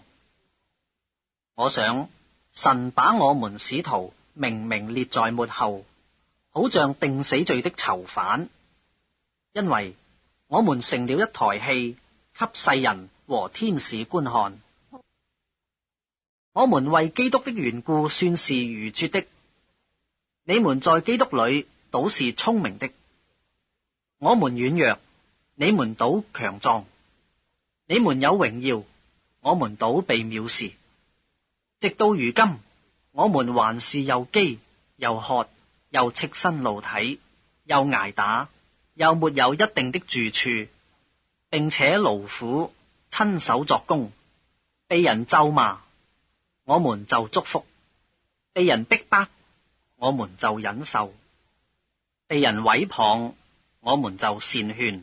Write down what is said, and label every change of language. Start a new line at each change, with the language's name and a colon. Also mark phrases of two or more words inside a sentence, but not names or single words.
Chinese: 我想神把我們使徒明明列在末後，好像定死罪的囚犯，因為我們成了一台戲，給世人和天使觀看。我們為基督的緣故算是愚拙的，你們在基督裏倒是聰明的。我們軟弱，你們倒強壯；你們有榮耀，我們倒被藐視。直到如今，我們還是又飢又渴，又赤身露體，又捱打，又沒有一定的住處，並且勞苦，親手作工，被人咒罵，我們就祝福；被人逼迫，我們就忍受；被人毀謗，我們就善勸。